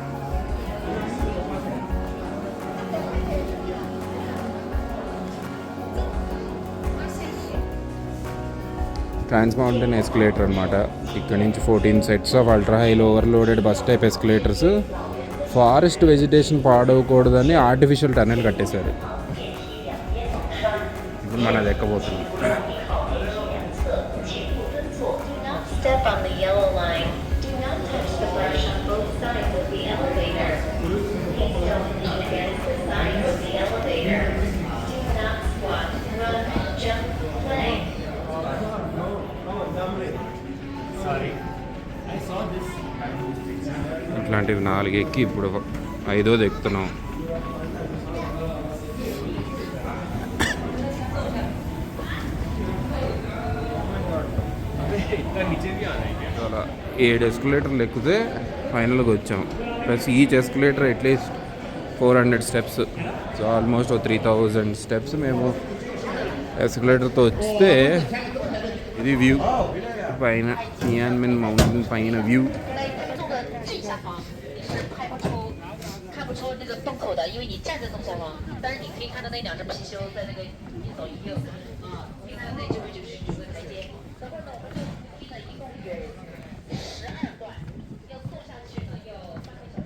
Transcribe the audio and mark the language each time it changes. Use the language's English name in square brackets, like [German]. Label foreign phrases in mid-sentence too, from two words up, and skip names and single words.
[English] trans mountain escalator [Telugu] అనమాట. ఇక్కడ నుంచి [English] 14 sets of ultra high-low overloaded bus type escalators. forest vegetation [Telugu] పాడవకూడదని [English] artificial tunnel [Telugu] కట్టేశారు. ఇప్పుడు మనం అది ఎక్కబోతున్నాం. [English] Step on the yellow line. Do not touch the brush on both sides of the elevator. Please don't lean against the sides of the elevator. Do not squat, run, jump, play. [Telugu] ఇట్లాంటివి 4 ఎక్కి ఇప్పుడు 5ది ఎక్కుతున్నాం. అలా 7 ఎస్కలేటర్లు ఎక్కితే ఫైనల్గా వచ్చాం. [English] plus each escalator at least 400 steps. so almost 3000 steps [Telugu] మేము ఎస్కలేటర్తో వస్తే ఇది వ్యూ పైన టియాన్మెన్ మౌంటైన్ పైన వ్యూ. [Chinese] 正下方看不出那个洞口的，因为你站在洞下方，但是你可以看到那2只貔貅在那个一左一右，可以看到那就是主的台阶。等会儿呢，我们就拼了一共有12段，要坐上去呢要8个小时。